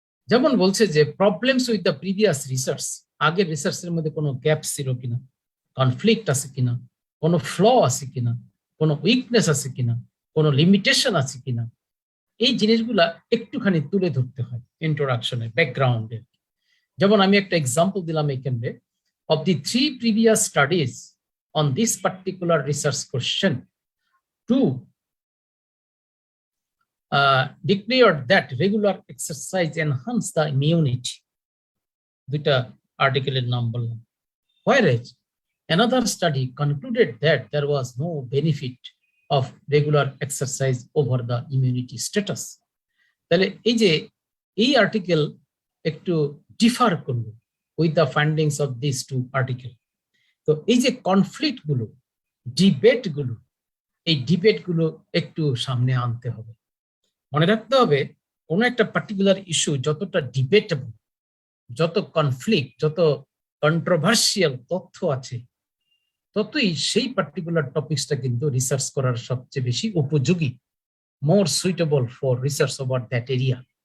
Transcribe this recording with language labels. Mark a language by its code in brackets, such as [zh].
[bn] যেমন বলছে যে [en] problems with the previous research, [bn] আগের রিসার্চের মধ্যে কোনো গ্যাপ ছিল কিনা, কনফ্লিক্ট আছে কিনা, কোনো ফ্ল আছে কিনা, কোনো উইকনেস আছে কিনা, কোনো লিমিটেশন আছে কিনা, এই জিনিসগুলা একটুখানি তুলে ধরতে হয় ইন্ট্রোডাকশনে, ব্যাকগ্রাউন্ডে। যেমন আমি একটা এক্সাম্পল দিলাম এখানে, [en] Of the 3 previous studies on this particular research question, 2 declared that regular exercise enhance the immunity. [bn] দুইটা আর্টিকেলের নাম বললাম। [en] Whereas another study concluded that there was no benefit of regular exercise over the immunity status. [bn] তাহলে এই যে এই article একটু differ করলো [en] with the findings of these 2 articles. [bn] তো এই যে কনফ্লিক্ট গুলো, ডিবেট গুলো, এই ডিবেট গুলো একটু সামনে আনতে হবে। মনে রাখতে হবে কোন একটা পার্টিকুলার ইস্যু যতটা ডিবেটেবল, যত কনফ্লিক্ট, যত কন্ট্রোভার্সিয়াল তথ্য আছে, ততই সেই পার্টিকুলার টপিকসটা কিন্তু রিসার্চ করার সবচেয়ে বেশি উপযোগী, [en] More suitable for research over that area.